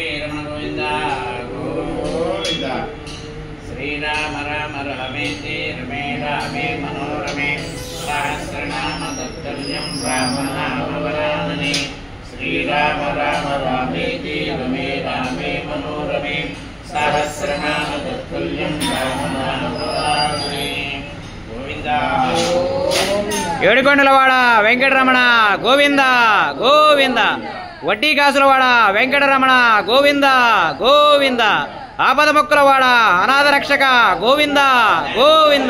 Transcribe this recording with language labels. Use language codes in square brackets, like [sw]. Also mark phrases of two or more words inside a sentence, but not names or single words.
[sa] रमण गोविंद गोविंद श्रीराम राम रमेति रमे रामे मनोरमे सहस्रनाम तत्तुल्यं रामनाम वरानने श्रीराम राम रमेति रमे रामे मनोरमे सहस्रनाम तत्तुल्यं रामनाम वरानने गोविंद [te] ఏడుకొండలవాడ వెంకటరమణ గోవింద గోవింద వడ్డీ కాసులవాడ వెంకటరమణ గోవింద గోవింద ఆపద మొక్కులవాడ అనాథ రక్షక గోవింద గోవింద